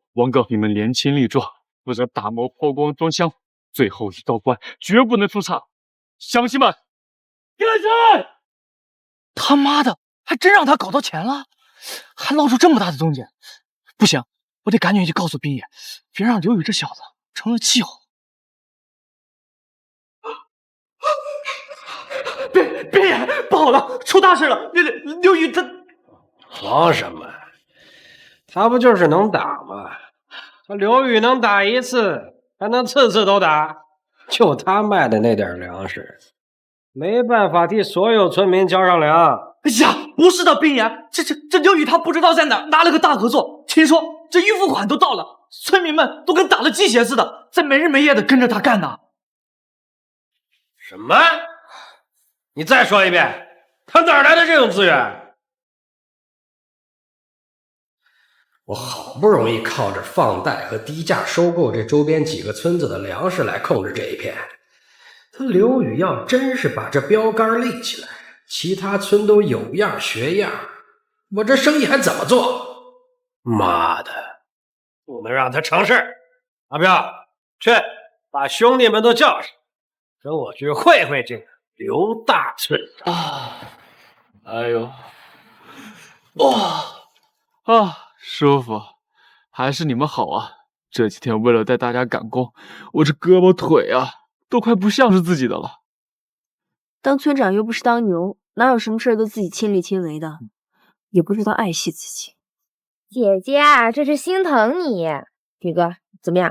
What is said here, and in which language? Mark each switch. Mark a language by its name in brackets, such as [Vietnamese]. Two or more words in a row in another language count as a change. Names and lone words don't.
[Chinese] 王哥，你們年輕力壯，負責打磨、拋光、裝箱，最後一道關絕不能出差。鄉親們，幹起！他媽的，還真讓他搞到錢了，還撈出這麼大的動靜！不行，我得趕緊去告訴兵爺，別讓劉宇這小子成了氣候。兵爺，不好了，出大事了！劉宇他慌什麼？他不就是能打嗎？他劉宇能打1次，還能次次都打？就他賣的那點糧食，沒辦法替所有村民交上糧。哎呀，不是的，兵爺，這劉宇他不知道在哪拿了個大合作，聽說這預付款都到了，村民們都跟打了雞血似的，在沒日沒夜的跟着他幹呢。什麼？你再說一遍，他哪來的這種資源？我好不容易靠着放貸和低價收購這周邊幾個村子的糧食來控制這一片，他劉宇要真是把這標杆立起來，其他村都有樣學樣，我這生意還怎麼做？媽的，不能讓他成事。阿彪，去把兄弟們都叫上，跟我去會會這個劉大村長。哎呦，哇舒服，還是你們好啊！這幾天為了帶大家趕工，我這胳膊腿啊都快不像是自己的了。當村長又不是當牛，哪有什麼事都自己親力親為的，也不知道愛惜自己。姐姐啊，這是心疼你。宇哥，怎麼樣？